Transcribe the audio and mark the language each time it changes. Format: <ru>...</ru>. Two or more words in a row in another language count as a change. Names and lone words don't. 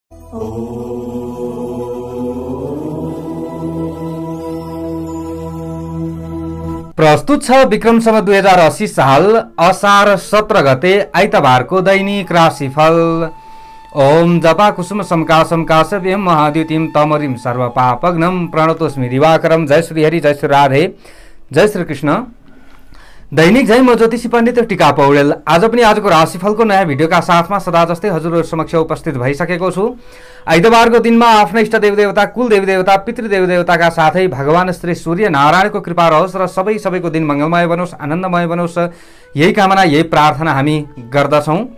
<ne>प्रस्तुत छ विक्रम सम्वत 2080 साल असार 17 गते आइतबारको दैनिक राशिफल।</ne> <sa>ओम जपा कुसुम समकासम काशव्यम महाद्युतिम तमरिम सर्वपापघ्नम प्रणतोस्मि दिवाकरम।</sa> <ne>जय श्री हरि, जय श्री राधे, जय श्री कृष्ण। दैनिक जय म ज्योतिषी पण्डित टिका पौडेल आज पनि आजको राशिफलको नयाँ भिडियोका साथमा सदा जस्तै हजुरहरु समक्ष उपस्थित भइसकेको छु। आइतबारको दिनमा आफ्ना इष्ट देवी देवता, कुल देवी देवता, पितृ देवी देवताका साथै भगवान श्री सूर्य नारायणको कृपा रहोस् र सबैको दिन मंगलमय बनोस्, आनन्दमय बनोस्, यही कामना, यही प्रार्थना हामी गर्दछौं।</ne>